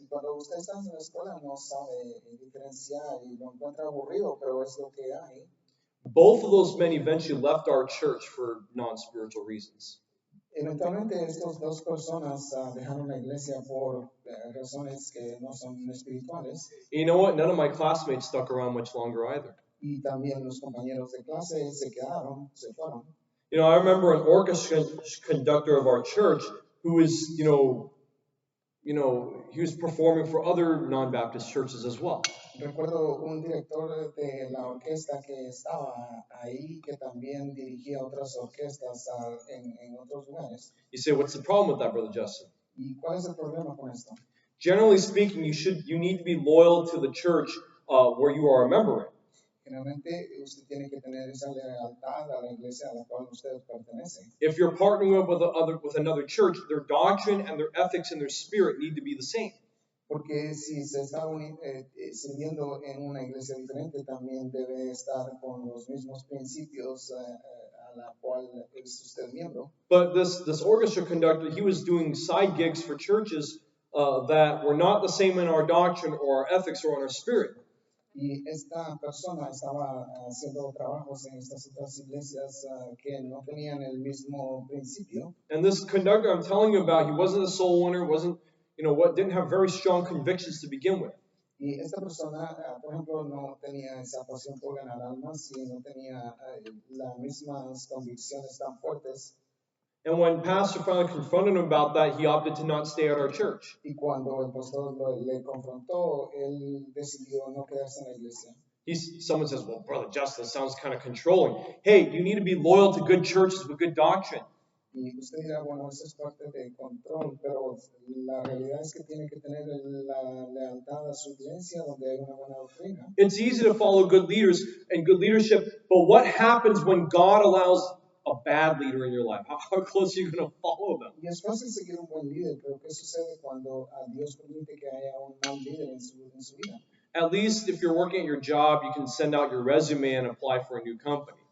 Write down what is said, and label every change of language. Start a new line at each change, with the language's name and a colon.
Spanish: Cuando usted está en la escuela no sabe diferenciar y lo encuentra aburrido, pero es lo que hay.
English: Both of those men eventually left our church for non-spiritual reasons.
Spanish: Eventualmente estas 2 personas dejaron la iglesia por razones que no son espirituales.
English: You know what? None of my classmates stuck around much longer either.
Spanish: Y también los compañeros de clase se fueron.
English: I remember an orchestra conductor of our church who was, he was performing for other non-Baptist churches as well.
Spanish: Recuerdo un director de la orquesta que estaba ahí que también dirigía otras orquestas en otros lugares.
English: You say, what's the problem with that, Brother Justin?
Spanish: ¿Y cuál es el problema con esto?
English: Generally speaking, you need to be loyal to the church where you are a member in.
Spanish: Generalmente usted tiene que tener esa lealtad a la iglesia a la cual usted pertenece.
English: If you're partnering up with another church, their doctrine and their ethics and their spirit need to be the same.
Spanish: Porque si se está sirviendo en una iglesia diferente, también debe estar con los mismos principios a la cual es usted miembro.
English: But this orchestra conductor, he was doing side gigs for churches that were not the same in our doctrine or our ethics or in our spirit.
Spanish: Y esta persona estaba haciendo trabajos en estas otras iglesias que no tenían el mismo principio.
English: And this conductor I'm telling you about, he wasn't a soul winner, didn't have very strong convictions to begin with.
Spanish: Y esta persona, por ejemplo, no tenía esa pasión por ganar almas y no tenía las mismas convicciones tan fuertes.
English: And when Pastor finally confronted him about that, he opted to not stay at our church.
Spanish: Y cuando el pastor le confrontó, él decidió no quedarse en la iglesia.
English: Someone says, well, Brother Justin, sounds kind of controlling. Hey, you need to be loyal to good churches with good doctrine.
Spanish: Y usted dirá, bueno, eso es parte del control, pero la realidad es que tiene que tener la lealtad a su iglesia donde hay una buena doctrina.
English: It's easy to follow good leaders and good leadership, but what happens when God allows a bad leader in your life? How close are you going to follow them?
Spanish: Y es fácil seguir un buen líder, pero ¿qué sucede cuando a Dios permite que haya un mal líder en su vida?
English: At least if you're working at your job, you can send out your resume and apply for a new company.